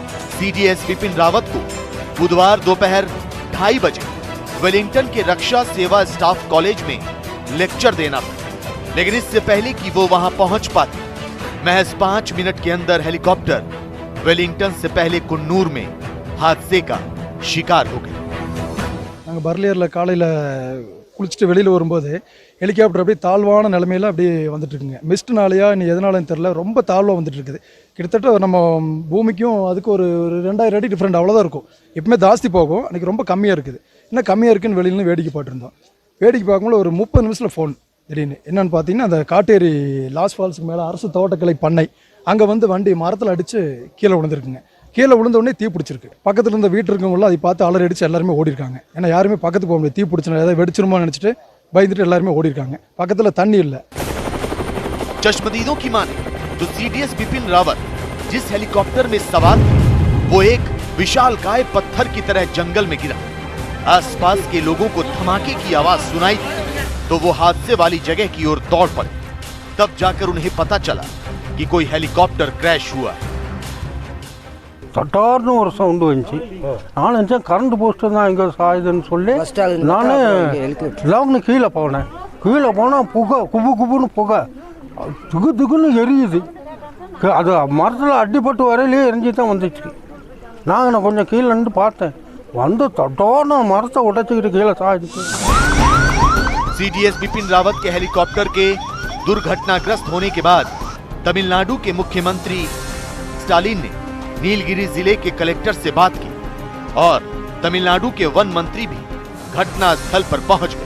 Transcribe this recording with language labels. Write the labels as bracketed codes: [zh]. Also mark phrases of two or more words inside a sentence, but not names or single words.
[hi] सीडीएस बिपिन रावत को बुधवार दोपहर 2:30 बजे वेलिंगटन के रक्षा सेवा स्टाफ कॉलेज में लेक्चर देना था, लेकिन इससे पहले कि वो वहां पहुंच पाते, महज 5 मिनट के अंदर हेलीकॉप्टर वेलिंगटन से पहले कुन्नूर में हादसे का शिकार हो गए। [ta] நாங்கள் பர்லியரில் காலையில் குளிச்சுட்டு வெளியில் வரும்போது ஹெலிகாப்டர் அப்படியே தாழ்வான நிலமையில அப்படியே வந்துட்டு இருக்குங்க. மிஸ்ட்னாலையா இனி எதனாலன்னு தெரியல, ரொம்ப தாழ்வாக வந்துட்டு இருக்குது. கிட்டத்தட்ட நம்ம பூமிக்கும் அதுக்கு ஒரு 2000 அடி டிஃப்ரெண்ட் அவ்வளோதான் இருக்கும். எப்பவுமே ஜாஸ்தி போகும், அன்றைக்கி ரொம்ப கம்மியாக இருக்குது. என்ன கம்மியாக இருக்குன்னு வெளியில வேடிக்கை பார்த்துருந்தோம். வேடிக்கை பார்க்கும்போது ஒரு 30 நிமிஷத்தில் ஃபோன் திடீர்னு என்னென்னு பார்த்தீங்கன்னா, அந்த காட்டேரி லாஸ் ஃபால்ஸுக்கு மேலே அரசு தோட்டக்கலை பண்ணை அங்கே வந்து வண்டி மரத்தில் அடித்து கீழே விழுந்துருக்குங்க. கீழே விழுந்த உடனே தீ பிடிச்சிருக்கு. பக்கத்தில் இருந்த வீட்டு இருக்கவங்களாம் அதை பார்த்து அலறி அடித்து எல்லாருமே ஓடிருக்காங்க. ஏன்னா யாருமே பக்கத்துக்கு போக முடியாது, தீ பிடிச்சினா ஏதாவது வெடிச்சிருமோ நினச்சிட்டு பயந்துட்டு எல்லாருமே ஓடிருக்காங்க. பக்கத்தில் தண்ணி இல்லை. [hi] चश्मदीदों की माने तो सीडीएस बिपिन रावत जिस हेलीकॉप्टर में सवार थे वो एक विशालकाय पत्थर की तरह जंगल में गिरा। आसपास के लोगों को धमाके की आवाज सुनाई तो वो हादसे वाली जगह की ओर दौड़ पड़े। तब जाकर उन्हें पता चला कि कोई हेलीकॉप्टर क्रैश हुआ। [ta] தட்டார்னு ஒரு சவுண்டு வந்துச்சு. நான் நினச்சேன் [en] current post [ta] தான் இங்கே சாயுதுன்னு சொல்லி நான் லெவனு கீழே போனேன். கீழே போனால் புகை குபு குபுன்னு புகை துகு துகுன்னு எரியுது. அது மரத்தில் அடிப்பட்டு வரையிலே எரிஞ்சு தான் வந்துச்சு. நான் கொஞ்சம் கீழே நின்று பார்த்தேன், வந்து தட்டார்னு மரத்தை உடைச்சிக்கிட்டு கீழே சாயுது. [hi] सीडीएस बिपिन रावत के हेलीकॉप्टर के दुर्घटनाग्रस्त होने के बाद तमिलनाडु के मुख्यमंत्री स्टालिन ने नीलगिरी जिले के कलेक्टर से बात की और तमिलनाडु के वन मंत्री भी घटना स्थल पर पहुंच गए।